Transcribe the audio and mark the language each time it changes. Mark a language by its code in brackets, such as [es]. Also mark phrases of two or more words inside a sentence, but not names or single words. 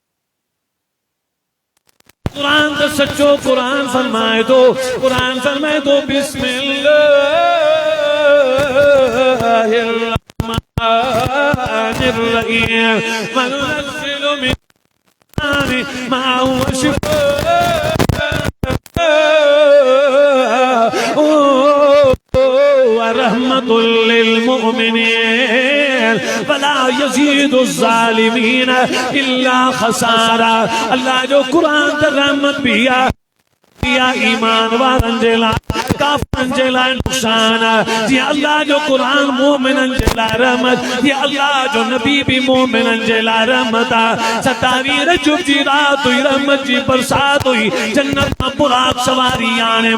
[sd] कुरान तो सच्चो कुरान फरमाए तो [ar] بسم الله الرحمن الرحيم وننزل من ما هو شفاء ورحمة للمؤمنين ولا يزيد الظالمين إلا خسارا [sd] अल्लाह जो कुरान त रहमत भी आहे ईमान वारनि जे लाइ काफ़रनि जे लाइ नुक़सान जीअं अल्लाह जो कुरान मोमिननि जे लाइ रहमत जीअं अल्लाह जो नबी भी मोमिननि जे लाइ रहमत आहे 27 रजब जी रात हुई रहमत जी बरसात हुई जन्नत मां बुराक सवारी आणे